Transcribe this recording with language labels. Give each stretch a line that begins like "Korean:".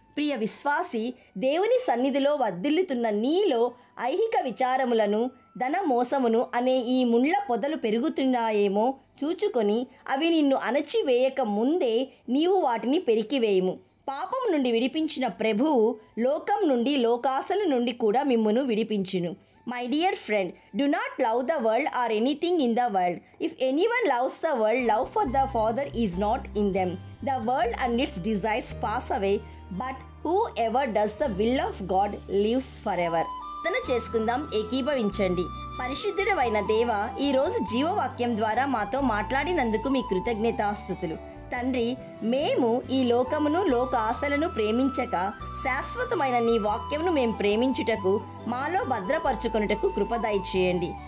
Telugu: ప్రియ విశ్వాసి, దేవుని సన్నిధిలో వర్ధిల్లుతున్న నీలో ఐహిక విచారములను, ధన మోసమును అనే ఈ ముళ్ళ పొదలు పెరుగుతున్నాయేమో చూచుకొని అవి నిన్ను అణచివేయక ముందే నీవు వాటిని పెరికివేయము. పాపం నుండి విడిపించిన ప్రభువు లోకం నుండి, లోకాశల నుండి కూడా మిమ్మును విడిపించును.
English: My dear friend, do not love the world or anything in the world. If anyone loves the world, love for the Father is not in them. The world and its desires pass away, but whoever does the will of God lives forever.
Telugu: ప్రార్థన చేసుకుందాం, ఏకీభవించండి. పరిశుద్ధుడైన దేవా, ఈరోజు జీవవాక్యం ద్వారా మాతో మాట్లాడినందుకు మీ కృతజ్ఞతాస్తుతులు. తండ్రి, మేము ఈ లోకమును, లోక ఆశలను ప్రేమించక శాశ్వతమైన నీ వాక్యమును మేము ప్రేమించుటకు, మాలో భద్రపరచుకొనుటకు కృప దయచేయండి.